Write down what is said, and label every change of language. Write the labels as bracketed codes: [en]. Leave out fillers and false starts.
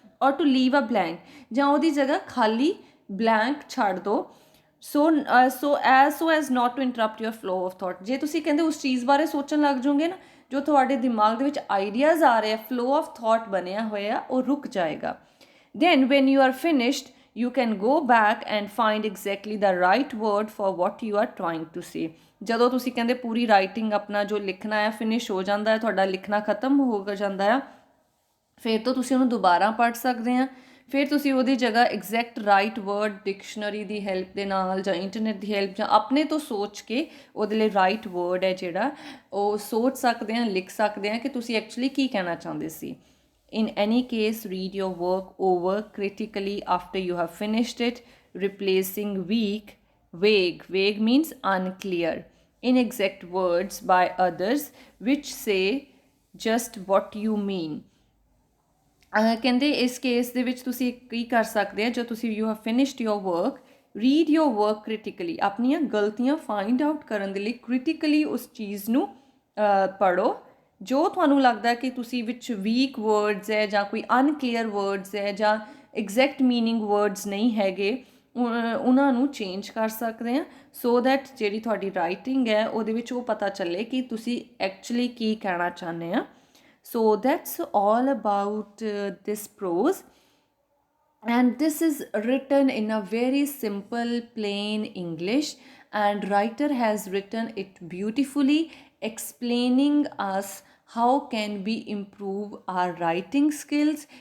[en] ਔਰ to leave a blank, [pa] ਜਾਂ ਉਹਦੀ ਜਗ੍ਹਾ ਖਾਲੀ ਬਲੈਂਕ ਛੱਡ ਦਿਓ. [en] So as not to interrupt your flow of thought. [pa] ਜੇ ਤੁਸੀਂ ਕਹਿੰਦੇ ਉਸ ਚੀਜ਼ ਬਾਰੇ ਸੋਚਣ ਲੱਗ ਜਾਓਗੇ ਨਾ, ਜੋ ਤੁਹਾਡੇ ਦਿਮਾਗ ਦੇ ਵਿੱਚ ਆਈਡੀਆਜ਼ ਆ ਰਹੇ ਆ, ਫਲੋ ਆਫ ਥੋਟ ਬਣਿਆ ਹੋਇਆ, ਉਹ ਰੁਕ ਜਾਏਗਾ. [en] Then when you are finished you can go back and find exactly the right word for what you are trying to say. [pa] ਜਦੋਂ ਤੁਸੀਂ ਕਹਿੰਦੇ ਪੂਰੀ ਰਾਈਟਿੰਗ ਆਪਣਾ ਜੋ ਲਿਖਣਾ ਹੈ ਫਿਨਿਸ਼ ਹੋ ਜਾਂਦਾ ਹੈ, ਤੁਹਾਡਾ ਲਿਖਣਾ ਖਤਮ ਹੋ ਜਾਂਦਾ ਆ, ਫਿਰ ਤੋਂ ਤੁਸੀਂ ਉਹਨੂੰ ਦੁਬਾਰਾ ਪੜ੍ਹ ਸਕਦੇ ਆ। ਫਿਰ ਤੁਸੀਂ ਉਹਦੀ ਜਗ੍ਹਾ ਐਗਜ਼ੈਕਟ ਰਾਈਟ ਵਰਡ ਡਿਕਸ਼ਨਰੀ ਦੀ ਹੈਲਪ ਦੇ ਨਾਲ ਜਾਂ ਇੰਟਰਨੈਟ ਦੀ ਹੈਲਪ ਜਾਂ ਆਪਣੇ ਤੋਂ ਸੋਚ ਕੇ ਉਹਦੇ ਲਈ ਰਾਈਟ ਵਰਡ ਹੈ ਜਿਹੜਾ ਉਹ ਸੋਚ ਸਕਦੇ ਆ, ਲਿਖ ਸਕਦੇ ਆ ਕਿ ਤੁਸੀਂ ਐਕਚੁਅਲੀ ਕੀ ਕਹਿਣਾ ਚਾਹੁੰਦੇ ਸੀ। [en] In any case, read your work over critically after you have finished it, replacing vague. Vague means unclear, inexact words by others which say just what you mean. [pa] ਕਹਿੰਦੇ ਇਸ ਕੇਸ ਦੇ ਵਿੱਚ ਤੁਸੀਂ ਕੀ ਕਰ ਸਕਦੇ ਆ, ਜੋ ਤੁਸੀਂ [en] you have finished your work, read your work critically, [pa] ਆਪਣੀਆਂ ਗਲਤੀਆਂ ਫਾਈਂਡ ਆਊਟ ਕਰਨ ਦੇ ਲਈ ਕ੍ਰਿਟੀਕਲੀ ਉਸ ਚੀਜ਼ ਨੂੰ ਪੜ੍ਹੋ ਜੋ ਤੁਹਾਨੂੰ ਲੱਗਦਾ ਕਿ ਤੁਸੀਂ ਵਿੱਚ ਵੀਕ ਵਰਡਸ ਹੈ ਜਾਂ ਕੋਈ ਅਨਕਲੀਅਰ ਵਰਡਸ ਹੈ ਜਾਂ ਐਗਜ਼ੈਕਟ ਮੀਨਿੰਗ ਵਰਡਸ ਨਹੀਂ ਹੈਗੇ, ਉਹਨਾਂ ਨੂੰ ਚੇਂਜ ਕਰ ਸਕਦੇ ਆ ਸੋ ਦੈਟ ਜਿਹੜੀ ਤੁਹਾਡੀ ਰਾਈਟਿੰਗ ਹੈ ਉਹਦੇ ਵਿੱਚ ਉਹ ਪਤਾ ਚੱਲੇ ਕਿ ਤੁਸੀਂ ਐਕਚੁਅਲੀ ਕੀ ਕਹਿਣਾ ਚਾਹੁੰਦੇ ਆ। [en] So that's all about this prose, and this is written in a very simple plain English, and writer has written it beautifully, explaining us how can we improve our writing skills.